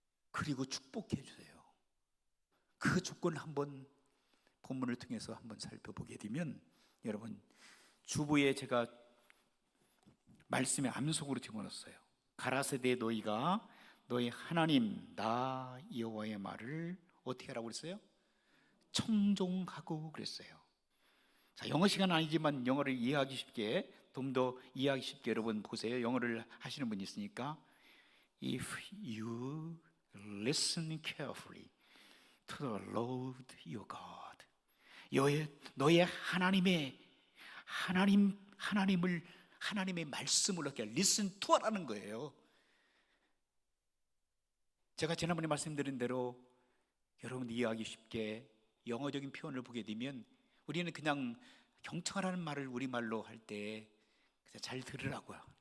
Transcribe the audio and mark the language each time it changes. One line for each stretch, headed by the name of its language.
Korean: 그리고 축복해 주세요. 그 조건을 한번 본문을 통해서 한번 살펴보게 되면 여러분 주부에 제가 말씀에 암송으로 적어놨어요. 가라사대 너희가 너희 하나님 나 여호와의 말을 어떻게 하라고 그랬어요? 청종하고 그랬어요. 자, 영어 시간 아니지만 영어를 이해하기 쉽게 좀 더 이해하기 쉽게 여러분 보세요. 영어를 하시는 분이 있으니까
English: If you listen carefully to the Lord your God
Korean: 너의 하나님의 하나님의 말씀을 이렇게 listen to 하라는 거예요. 제가 지난번에 말씀드린 대로 여러분 이해하기 쉽게 영어적인 표현을 보게 되면 우리는 그냥 경청하라는 말을 우리말로 할 때 잘 들으라고요.